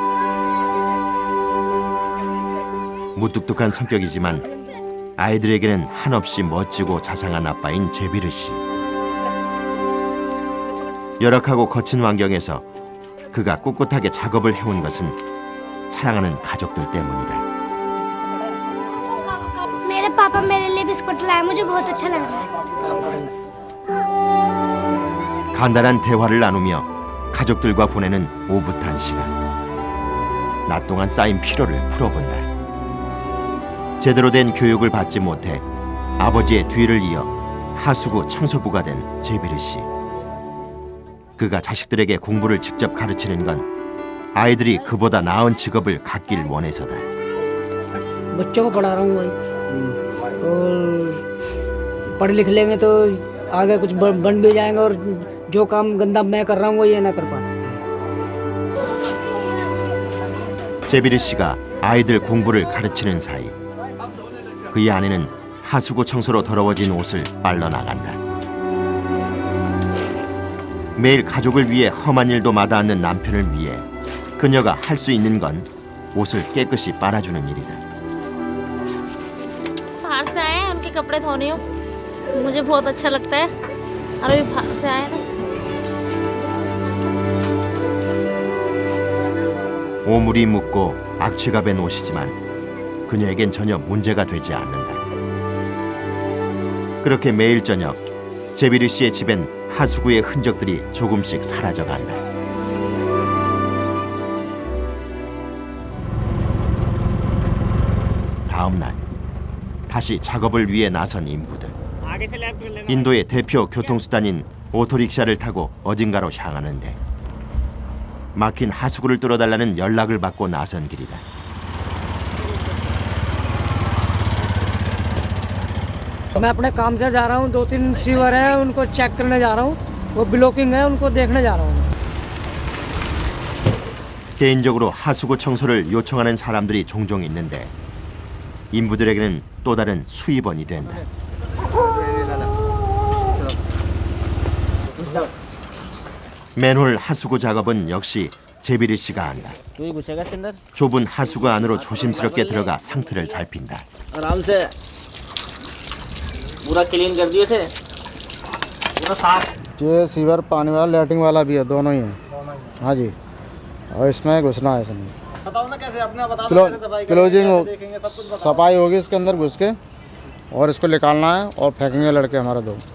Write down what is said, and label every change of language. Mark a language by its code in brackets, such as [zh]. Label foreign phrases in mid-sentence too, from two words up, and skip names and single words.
[ko] 무뚝뚝한 성격이지만 아이들에게는 한없이 멋지고 자상한 아빠인 제비르 씨. 열악하고 거친 환경에서 그가 꿋꿋하게 작업을 해온 것은 사랑하는 가족들 때문이다. [hi] मेरे पापा मेरे लिए बिस्कुट लाए मुझे बहुत अच्छा लग रहा है [ko] 간단한 대화를 나누며 가족들과 보내는 오붓한 시간. 낮 동안 쌓인 피로를 풀어본다. 제대로 된 교육을 받지 못해 아버지의 뒤를 이어 하수구 청소부가 된 제비르 씨. 그가 자식들에게 공부를 직접 가르치는 건 아이들이 그보다 나은 직업을 갖길 원해서다. [hi] बच्चों को पढ़ा रहा हूँ भाई और पढ़ लिख लेंगे तो आगे कुछ बन भी जाएंगे और जो काम गंदा मैं कर रहा हूँ वो ये ना कर पाए। [ko] 제비르 씨가 아이들 공부를 가르치는 사이 그의 아내는 하수구 청소로 더러워진 옷을 빨러 나간다. 매일 가족을 위해 험한 일도 마다 않는 남편을 위해 그녀가 할 수 있는 건 옷을 깨끗이 빨아주는 일이다. [hi] बाहर से आए हैं उनके कपड़े धोने हो मुझे बहुत अच्छा लगता है और अभी बाहर से आए ना [ko] 오물이 묻고 악취가 밴 옷이지만 그녀에겐 전혀 문제가 되지 않는다. 그렇게 매일 저녁 제비르 씨의 집엔 하수구의 흔적들이 조금씩 사라져간다. 다음 날 다시 작업을 위해 나선 인부들. 인도의 대표 교통수단인 오토릭샤를 타고 어딘가로 향하는데 막힌 하수구를 뚫어달라는 연락을 받고 나선 길이다. [hi] मैं अपने काम से जा रहा हूँ, 2-3 सीवर है उनको चेक करने जा रहा हूँ, वो ब्लॉकिंग है उनको देखने जा रहा हूँ। [ko] 개인적으로 하수구 청소를 요청하는 사람들이 종종 있는데 인부들에게는 또 다른 수입원이 된다. 맨홀 하수구 작업은 역시 제비르 씨가 한다. [hi] तू ही घुसेगा इसके अंदर [ko] 좁은 하수구 안으로 조심스럽게 들어가 상태를 살핀다. [hi] आराम से पूरा क्लीन कर दिए इसे पूरा साफ ये सीवर पानी वाला लैट्रिन वाला भी है, दोनों ही है। हाँ जी, और इसमें घुसना है इसमें। बताओ ना कैसे, अपने बता दो कैसे सफाई क्लोजिंग हो, सफाई होगी इसके अंदर घुस के और इसको निकालना है और फेंकेंगे लड़के हमारे दो।